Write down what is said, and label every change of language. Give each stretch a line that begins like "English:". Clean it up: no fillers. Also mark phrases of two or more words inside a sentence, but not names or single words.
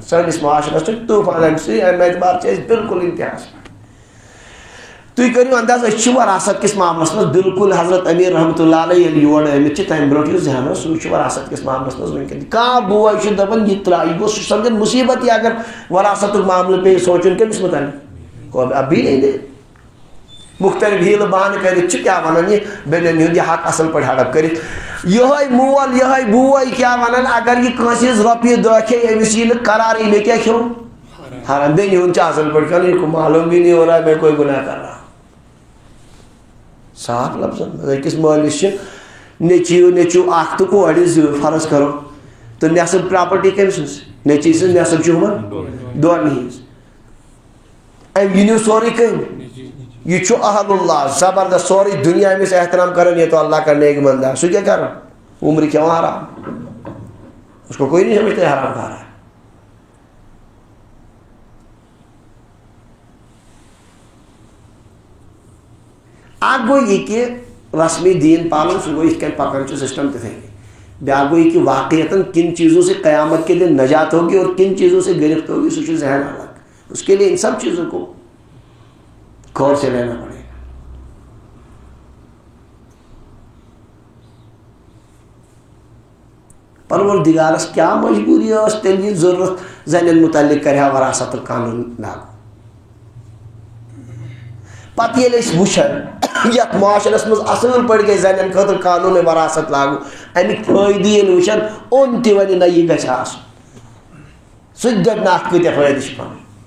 Kashmiri: سٲنِس معاشرس چھُ طوٗفان امہِ سۭتۍ. امہِ اعتبار چھِ أسۍ بالکل انتہاہس پٮ۪ٹھ. تُہۍ کٔرِو انداز أسۍ چھِ وراثت کِس معاملس منٛز بالکل حضرت امیر رحمتہ اللہ علیہ ییٚلہِ یور آمٕتۍ چھِ تمہِ برونٛٹھ یُس ذہن اوس سُہ چھُ وراثت کِس معاملس منٛز وٕنکیٚن کانٛہہ بوے چھُ دپان یہِ ترٛاو یہِ گوٚو سُہ چھُ سمجھان مُصیبت یہِ اگر وراثتُک معاملہٕ پیٚیہِ سونٛچُن کٔمِس مُتعلق
Urdu: ابھی نہیں دے
Kashmiri: مختلف ہیلہٕ بہانہٕ کٔرِتھ چھِ کیٛاہ وَنان یہِ بیٚنٮ۪ن ہُنٛد یہِ حق اَصٕل پٲٹھۍ ہڑپ کٔرِتھ یِہوے مول یِہوے بوے کیٛاہ وَنان اگر یہِ کٲنٛسہِ ہِنٛز رۄپیہِ دہ کھیٚیہِ أمِس یی نہٕ قرارٕے مےٚ کیٛاہ کھیوٚو حرام بیٚنہِ ہُنٛد چھُ اَصٕل پٲٹھۍ کَرُن یہِ
Urdu: معلوٗم بھی نہیں ہو رہا ہے میں کوئی گُناہ کر رہا
Kashmiri: صاف لفظن منٛز أکِس مٲلِس چھِ نیٚچوٗ اکھ تہٕ کورِ زٕ فرض کرو تہٕ نٮ۪صٕب پراپرٹی کٔمۍ سٕنٛز نیٚچی سٕنٛز نٮ۪صٕب چھُ ہُمن دۄن ہِنٛز أمۍ یہِ نیوٗ سورُے کٔمۍ یہ چھُ اہل اللہ زبردست سورُے دُنیا أمِس احترام کران
Urdu: یہ تو اللہ کا نیک بندہ
Kashmiri: سُہ کیٛاہ کران عمرِ کھٮ۪وان حرام
Urdu: اس کو کوئی نہیں سمجھتا حرام کھا رہا ہے
Kashmiri: اکھ گوٚو یہِ کہِ رسمی دیٖن پالُن سُہ گوٚو یِتھ کٔنۍ پکان چھُ سسٹم تِتھٕے کٔنۍ بیٛاکھ گوٚو یہِ کہِ واقعیتن
Urdu: کن چیزوں سے قیامت کے دن نجات ہوگی اور کن چیزوں سے گرفت ہوگی
Kashmiri: سُہ چھُ ذہن الگ
Urdu: اس کے لیے ان سب چیزوں کو غور سے لینا پڑے گا
Kashmiri: پروردگارس کیا مجبوری ٲس تیٚلہِ یہِ ضروٗرت زنٮ۪ن متعلق کرِ ہا وراثتُک قانوٗن لاگوٗ پتہٕ ییٚلہِ أسۍ وٕچھان یتھ معاشرس منٛز اصٕل پٲٹھۍ گٔے زنٮ۪ن خٲطرٕ قانوٗن وراثت لاگوٗ امیُک فٲیدٕ ییٚلہِ وٕچھان اوٚن تہِ ونہِ نہ یہِ گژھِ آسُن سُہ تہِ دپہِ نہٕ اتھ کۭتیاہ فٲیدٕ چھِ پنٕنۍ